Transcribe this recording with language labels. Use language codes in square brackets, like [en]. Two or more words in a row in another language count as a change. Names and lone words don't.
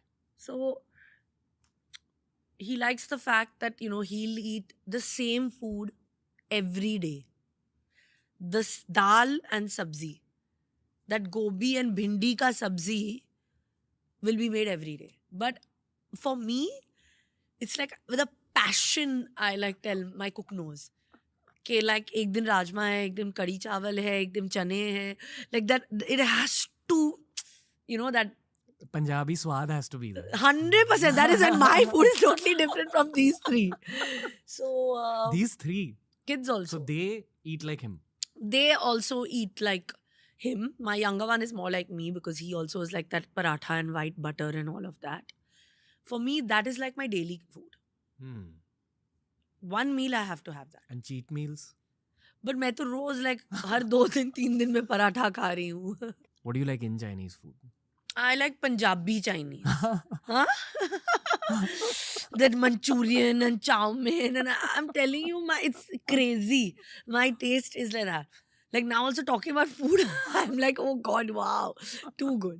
[en] So he likes the fact that, he'll eat the same food every day. This dal and sabzi, that gobi and [hi] bhindi ka sabzi [en] will be made every day. But for me, it's like with a passion. I like tell my cook knows. Okay, like [hi] ek din rajma hai, ek din kadi chawal hai, ek din chane hai. [en] Like that, it has to, that Punjabi swad has to be there. 100%. That is, and my food is totally different from these three. So These three kids also. So they eat like him. They also eat like him. My younger one is more like me because he also is like that paratha and white butter and all of that. For me, that is like my daily food. One meal I have to have that. And cheat meals? [hi] But मैं तो रोज like हर 2-3 दिन में पराठा खा रही हूँ. [en] What do you like in Chinese food? I like Punjabi Chinese. Huh? That Manchurian and chow mein, and I'm telling you, it's crazy. My taste is like that. Like now also talking about food, I'm like, oh God, wow, too good.